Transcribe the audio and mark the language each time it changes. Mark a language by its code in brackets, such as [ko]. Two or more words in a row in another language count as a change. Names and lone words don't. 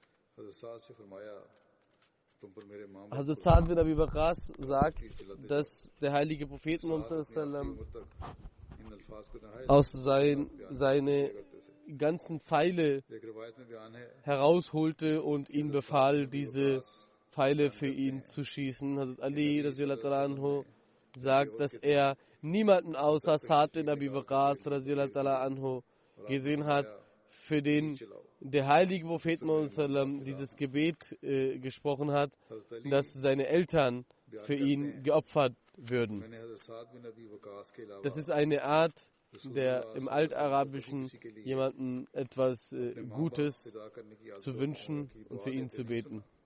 [de] Hazrat Saad bin Abi Waqqas sagt, dass der heilige Prophet aus seine ganzen Pfeile herausholte und ihm befahl, diese Pfeile für ihn zu schießen. Hazrat Ali [ar] رضي الله عنه [de] sagt, dass er niemanden außer Sa'd bin Abi Waqqas [ar] رضي الله تعالى عنه [de] gesehen hat, für den der heilige Prophet Muhammad dieses Gebet gesprochen hat, dass seine Eltern für ihn geopfert würden. Das ist eine Art, der im Altarabischen jemandem etwas Gutes zu wünschen und für ihn zu beten.